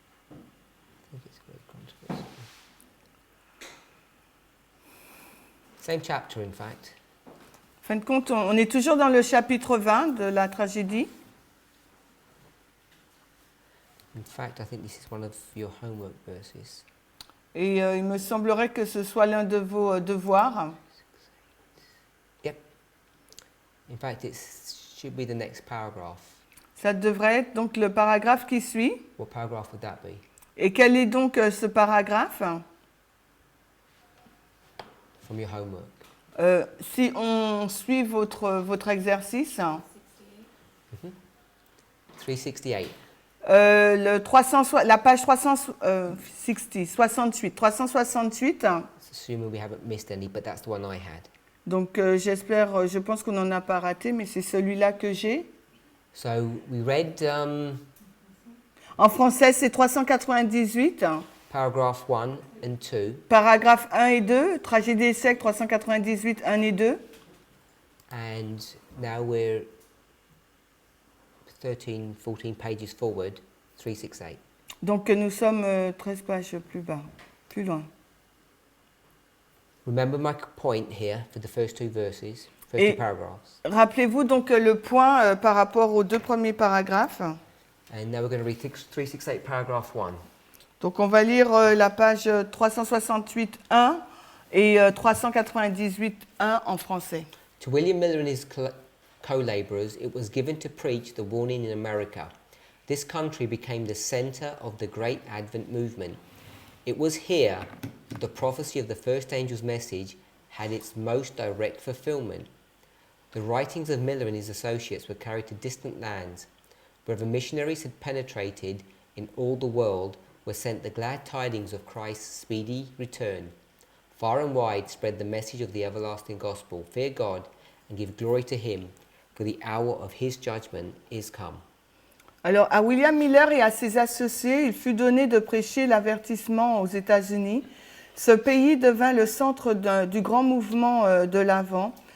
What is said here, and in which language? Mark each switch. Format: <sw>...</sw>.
<en>I think it's great controversy. Same chapter, in fact.</en> <fr>En fin de compte, on est toujours dans le chapitre 20 de la tragédie.</fr> <en>In fact, I think this is one of your homework verses.</en> <fr>Et il me semblerait que ce soit l'un de vos devoirs.</fr> <en>Yep. In fact, it should be the next paragraph.</en> <fr>Ça devrait être donc le paragraphe qui suit.</fr> <en>What paragraph would that be?</en> <fr>Et quel est donc ce paragraphe?</fr> <en>From your homework.</en> <fr>Si on suit votre exercice,</fr> <en>368.</en> <fr>la page 368,</fr> <en>Assuming we haven't missed any, but that's the one I had.</en> <fr>donc je pense qu'on n'en a pas raté, mais c'est celui-là que j'ai.</fr> <en>So we read</en> <fr>En français, c'est 398,</fr> <en>paragraph 1 and 2,</en> <fr>paragraphes 1 et 2, tragédie des siècles 398, 1 et 2.</fr> <en>and now we're 13, 14 pages forward, 368.</en> <fr>Donc nous sommes 13 pages plus loin.</fr> <en>Remember my point here for the first two verses, first</en> <fr>Et-</fr> <en>two paragraphs.</en> <fr>Rappelez-vous donc le point par rapport aux deux premiers paragraphes.</fr> <en>And now we're going to read 368 paragraph 1.</en> <fr>Donc on va lire la page 368.1 et 398.1 en français.</fr> <en>To William Miller and his co-laborers, it was given to preach the warning in America. This country became the center of the great Advent movement. It was here the prophecy of the first angel's message had its most direct fulfillment. The writings of Miller and his associates were carried to distant lands, where the missionaries had penetrated in all the world, were sent the glad tidings of Christ's speedy return. Far and wide spread the message of the everlasting gospel. Fear God and give glory to him, for the hour of his judgment is come.</en> <fr>Alors à William Miller et à ses associés, il fut donné de prêcher l'avertissement aux États-Unis. Ce pays devint le centre du grand mouvement de l'Avent.</fr>